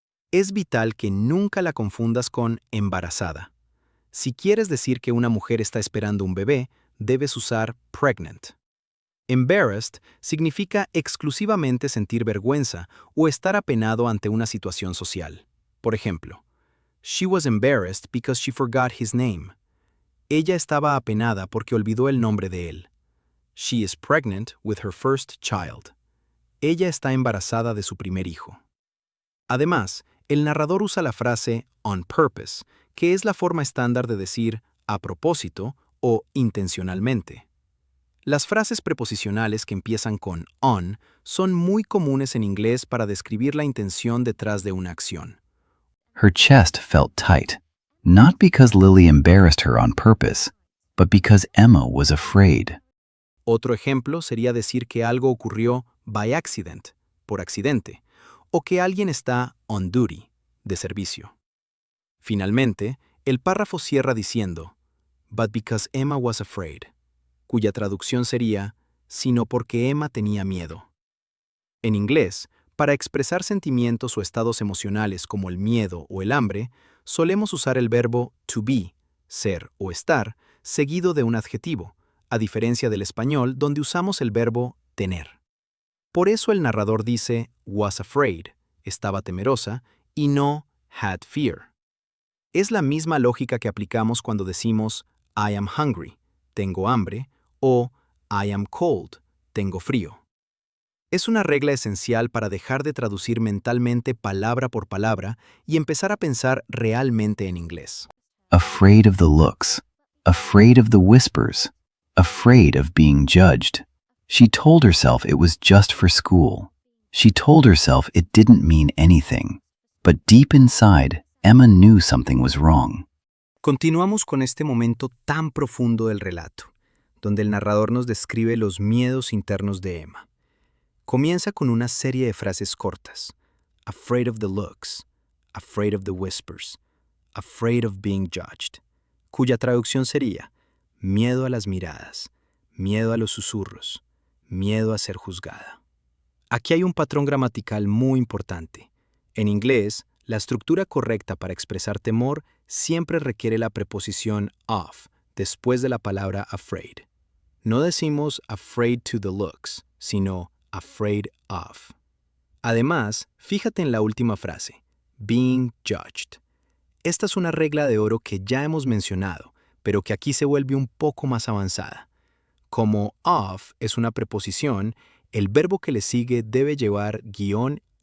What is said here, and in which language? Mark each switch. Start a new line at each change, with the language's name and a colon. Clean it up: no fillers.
Spanish: Es vital que nunca la confundas con embarazada. Si quieres decir que una mujer está esperando un bebé, debes usar pregnant. Embarrassed significa exclusivamente sentir vergüenza o estar apenado ante una situación social. Por ejemplo,
English: she was embarrassed because she forgot his name.
Spanish: Ella estaba apenada porque olvidó el nombre de él.
English: She is pregnant with her first child.
Spanish: Ella está embarazada de su primer hijo. Además, el narrador usa la frase on purpose, que es la forma estándar de decir a propósito o intencionalmente. Las frases preposicionales que empiezan con on son muy comunes en inglés para describir la intención detrás de una acción.
English: Her chest felt tight, not because Lily embarrassed her on purpose, but because Emma was afraid.
Spanish: Otro ejemplo sería decir que algo ocurrió by accident, por accidente, o que alguien está on duty, de servicio. Finalmente, el párrafo cierra diciendo,
English: but because Emma was afraid,
Spanish: cuya traducción sería, sino porque Emma tenía miedo. En inglés, para expresar sentimientos o estados emocionales como el miedo o el hambre, solemos usar el verbo to be, ser o estar, seguido de un adjetivo, a diferencia del español donde usamos el verbo tener. Por eso el narrador dice was afraid, estaba temerosa, y no had fear. Es la misma lógica que aplicamos cuando decimos
English: I am hungry,
Spanish: tengo hambre, o
English: I am cold,
Spanish: tengo frío. Es una regla esencial para dejar de traducir mentalmente palabra por palabra y empezar a pensar realmente en inglés.
English: Afraid of the looks, afraid of the whispers, afraid of being judged. She told herself it was just for school. She told herself it didn't mean anything. But deep inside, Emma knew something was wrong.
Spanish: Continuamos con este momento tan profundo del relato, donde el narrador nos describe los miedos internos de Emma. Comienza con una serie de frases cortas.
English: Afraid of the looks, afraid of the whispers, afraid of being judged,
Spanish: cuya traducción sería miedo a las miradas, miedo a los susurros, miedo a ser juzgada. Aquí hay un patrón gramatical muy importante. En inglés, la estructura correcta para expresar temor siempre requiere la preposición of después de la palabra afraid. No decimos
English: afraid to the looks,
Spanish: sino afraid of. Además, fíjate en la última frase, being judged. Esta es una regla de oro que ya hemos mencionado, pero que aquí se vuelve un poco más avanzada. Como of es una preposición, el verbo que le sigue debe llevar -ing.